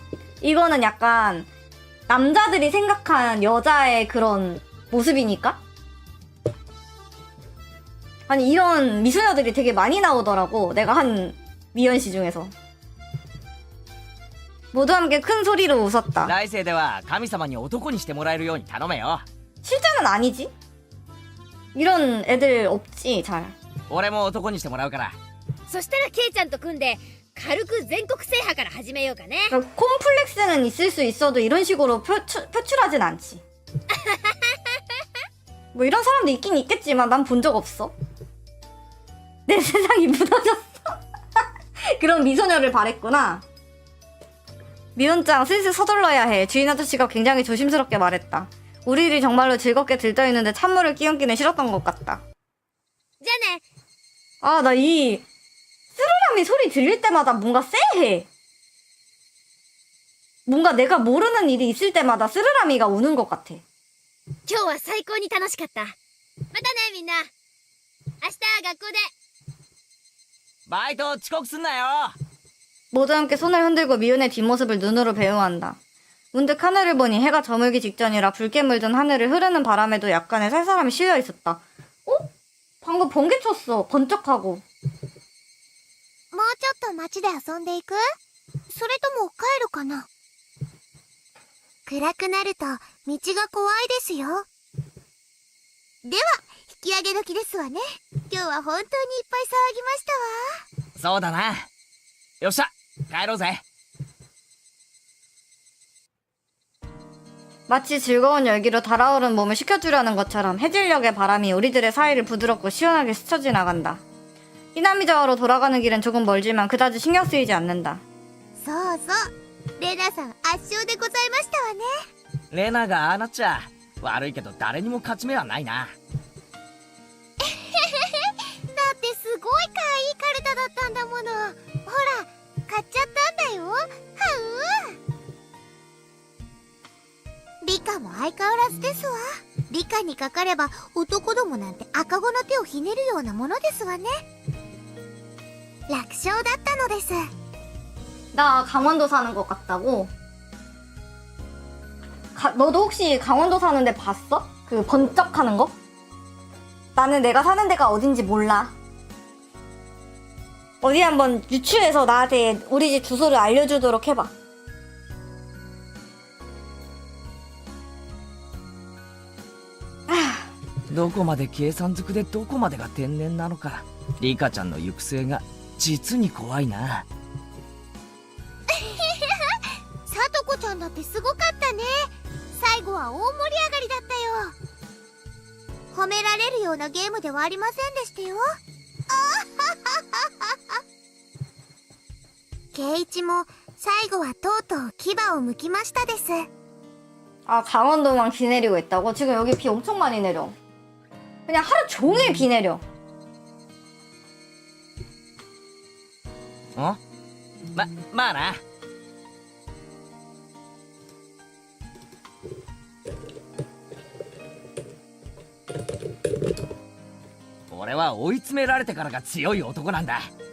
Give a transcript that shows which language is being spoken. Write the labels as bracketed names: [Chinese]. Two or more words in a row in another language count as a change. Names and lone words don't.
[Korean] 이거는 약간 남자들이 생각한 여자의 그런 모습이니까? 아니 이런 미소녀들이 되게 많이 나오더라고. 내가 한 미연씨 중에서. 모두 함께 큰 소리로 웃었다. [Japanese] 来世では神様に男にしてもらえるように頼めよ。 [Korean] 실제는 아니지. 이런 애들 없지 잘. [Japanese] 俺も男にしてもらうから。そしたらケイちゃんと組んで軽く全国制覇から始めようかね。 [Korean] 그러니까 콤플렉스는 있을 수 있어도 이런 식으로 표출하진 않지. 뭐 이런 사람도 있긴 있겠지만 난 본 적 없어. 내 세상이 무너졌어. 그런 미소녀를 바랬구나. 미혼장 슬슬 서둘러야 해. 주인 아저씨가 굉장히 조심스럽게 말했다. 우리들이 정말로 즐겁게 들떠있는데 찬물을 끼얹기는 싫었던 것 같다. [Japanese] じゃあね。 [Korean] 아, 나 이 쓰르라미 소리 들릴 때마다 뭔가 쎄해. 뭔가 내가 모르는 일이 있을 때마다 쓰르라미가 우는 것 같아. [Japanese] 今日は最高に楽しかった。またねみんな。明日学校で。バイト遅刻すんなよ。 [Korean] 모두 함께 손을 흔들고 미운의 뒷모습을 눈으로 배웅한다. 문득 하늘을 보니 해가 저물기 직전이라 붉게 물든 하늘을 흐르는 바람에도 약간의 살살함이 씌여 있었다. 어? 방금 번개 쳤어. 번쩍하고. [Japanese] もうちょっと街で遊んでいく？それとも帰るかな？暗くなると道が怖いですよ。では引き上げ時ですわね。今日は本当にいっぱい騒ぎましたわ。そうだな。よっしゃ帰ろうぜ。 [Korean] 마치 즐거운 열기로 달아오른 몸을 식혀주려는 것처럼 해질녘의 바람이 우리들의 사이를 부드럽고 시원하게 스쳐 지나간다. 히나미 자와로 돌아가는 길은 조금 멀지만 그다지 신경 쓰이지 않는다. [Japanese] そうそうレナさん圧勝でございましたわね。レナがああなっちゃ悪いけど誰にも勝ち目はないな。だってすごい可愛いカルタだったんだもの。ほら買っちゃったんだよ。はうリカも相変わらずですわ。リカにかかれば男どもなんて赤子の手をひねるようなものですわね。楽勝だったのです。 [Korean] 나 강원도 사는 것 같다고? 너도 혹시 강원도 사는데 봤어? 그 번쩍하는 거? 나는 내가 사는 데가 어딘지 몰라. 어디 한번 유추해서 나한테 우리 집 주소를 알려주도록 해봐. [Japanese] どこまで計算づくでどこまでが天然なのか。リカちゃんの行く末が実に怖いな。さとこちゃんだってすごかったね。最後は大盛り上がりだったよ。褒められるようなゲームではありませんでしたよ。ケイイチも最後はとうとう牙を剥きましたです。 [Korean] 아, 강원도만 비 내리고 있다고? 지금 여기 비 엄청 많이 내려. 그냥 하루 종일 비 내려. [Japanese] まあな。俺は追い詰められてからが強い男なんだ。